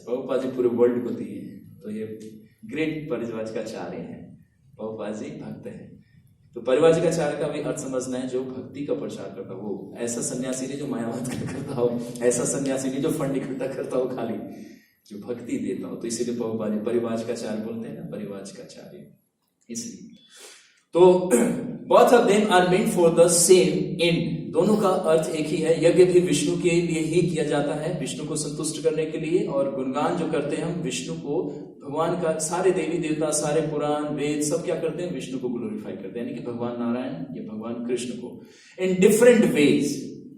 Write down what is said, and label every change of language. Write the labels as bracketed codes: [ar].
[hi] प्रभुपाद जी पूरे वर्ल्ड को दिए हैं, तो ये ग्रेट परिव्राजकाचार्य हैं। प्रभुपाद जी भक्त हैं। तो परिव्राजकाचार्य का भी अर्थ समझना है, जो भक्ति का प्रचार करता हो। ऐसा सन्यासी नहीं जो मायावाद करता हो, ऐसा सन्यासी नहीं जो फंड इकट्ठा करता हो, खाली जो भक्ति देता हो। तो इसीलिए प्रभुपाद जी परिव्राजकाचार्य बोलते हैं ना, परिव्राजकाचार्य। इसलिए तो [en] both of them are meant for the same end। [hi] दोनों का अर्थ एक ही है। यज्ञ भी विष्णु के लिए ही किया जाता है, विष्णु को संतुष्ट करने के लिए। और गुणगान जो करते हैं हम विष्णु को, भगवान का, सारे देवी देवता, सारे पुराण वेद सब क्या करते हैं? विष्णु को ग्लोरीफाई करते हैं, यानी कि भगवान नारायण या भगवान कृष्ण को इन डिफरेंट वेज।